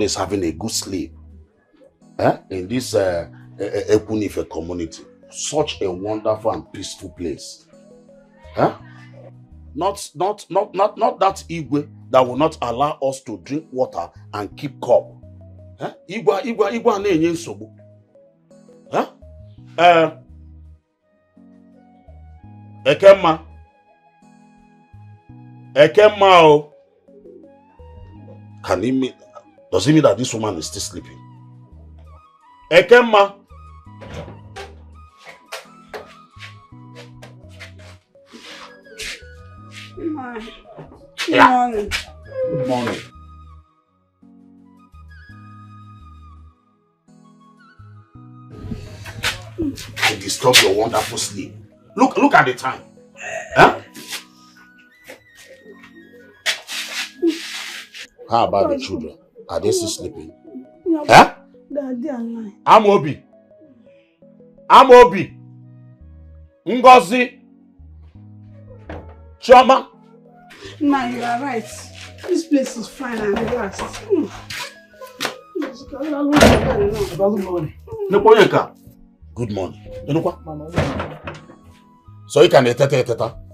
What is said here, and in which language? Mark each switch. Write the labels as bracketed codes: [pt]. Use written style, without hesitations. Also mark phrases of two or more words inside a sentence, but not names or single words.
[en] is having a good sleep in this Ekunife community. Such a wonderful and peaceful place. Not that Igwe that will not allow us to drink water and keep cup. [ig] Igwe na-enye nsogbu. Ekemma o. [en] Does it mean that this woman is still sleeping? Ekemma. Good morning. Good morning. To disturb your wonderful sleep. Look at the time. How about the children? Are they still sleeping? Daddy and I. Amobi. Ngozi. Chioma. Nah, you are right. This place is fine and relaxed. Good morning. So you can teta.